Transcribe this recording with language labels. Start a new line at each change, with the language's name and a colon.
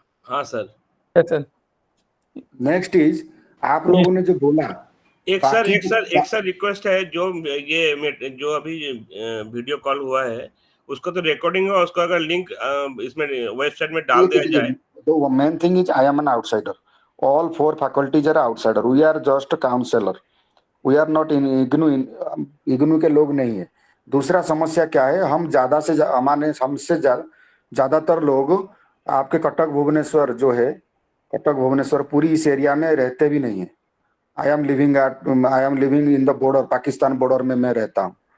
Hindi: हाँ sir. Sir
English: next is,
Hindi: आप लोगों ने जो बोला एक बाकी सर रिक्वेस्ट है, जो अभी वीडियो कॉल हुआ है उसको तो रिकॉर्डिंग है, उसको अगर लिंक इसमें वेबसाइट में डाल दिया जाए।
English: the main thing is I am an outsider. All 4 faculties are outsider. We are just counselor. We are not in IGNU.
Hindi: IGNU के लोग नहीं है। दूसरा समस्या क्या है, हम हमारे हमसे ज्यादातर लोग आपके कटक भुवनेश्वर जो है, कटक भुवनेश्वर पूरी इस एरिया में रहते भी नहीं है।
English: I am living in the border,
Hindi: Pakistan border में मैं रहता हूँ।